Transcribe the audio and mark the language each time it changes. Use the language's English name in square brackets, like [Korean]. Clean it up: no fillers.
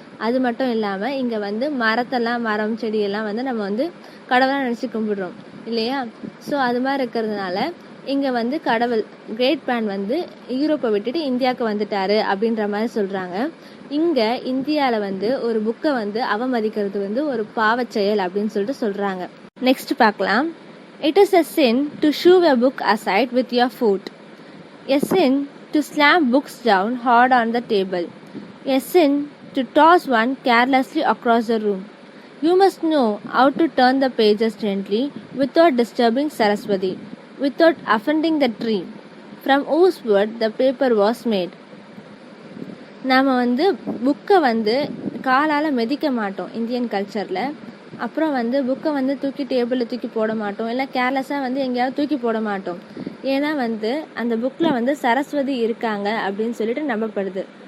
[Tamil] அது மட்டும் இல்லாமல் இங்கே மரம் செடியெல்லாம் நம்ம கடவுளாக நினச்சி கும்பிடுறோம் இல்லையா? ஸோ அது மாதிரி இருக்கிறதுனால இங்கே கடவுள் கிரேட் பேன் யூரோப்பை விட்டுட்டு இந்தியாவுக்கு வந்துட்டாரு அப்படின்ற மாதிரி சொல்கிறாங்க. இங்கே இந்தியாவில் ஒரு புக்கை அவமதிக்கிறது ஒரு பாவச் செயல் அப்படின்னு சொல்கிறாங்க. நெக்ஸ்ட் பார்க்கலாம். [English] It is a sin to shove a book aside with your foot. A sin to slam books down hard on the table. A sin to toss one carelessly across the room. You must know how to turn the pages gently without disturbing Saraswati, without offending the tree from whose wood the paper was made. [Tamil] நாம் புக்கை காலால் மிதிக்க மாட்டோம் Indian கல்ச்சரில். அப்புறம் புக்கை தூக்கி டேபிளில் தூக்கி போட மாட்டோம், இல்லை கேர்லெஸ்ஸாக எங்கேயாவது தூக்கி போட மாட்டோம். ஏன்னா அந்த புக்கில் சரஸ்வதி இருக்காங்க அப்படின்னு நம்பப்படுது.